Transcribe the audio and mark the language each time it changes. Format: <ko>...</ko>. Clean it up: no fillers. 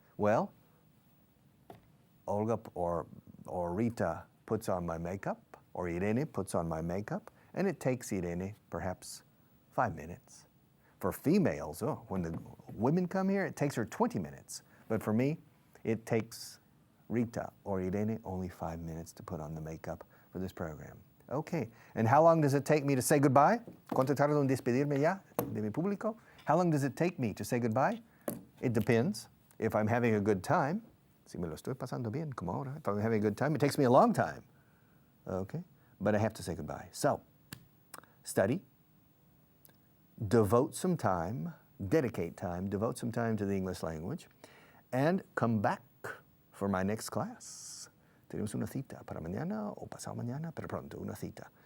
<en>Well, Olga or Rita puts on my makeup, or Irene puts on my makeup, and it takes Irene perhaps 5 minutes. For females, when the women come here, it takes her 20 minutes. But for me, it takes Rita or Irene only 5 minutes to put on the makeup for this program. Okay, and how long does it take me to say goodbye?</en> <es>¿Cuánto tardo en despedirme ya de mi público?</es> <en>How long does it take me to say goodbye? It depends. If I'm having a good time,</en> <es>si me lo estoy pasando bien, como ahora,</es> <en>if I'm having a good time, it takes me a long time. Okay, but I have to say goodbye. So, study, devote some time, devote some time to the English language, and come back for my next class.</en> <es>Tenemos una cita para mañana o pasado mañana, pero pronto, una cita.</es>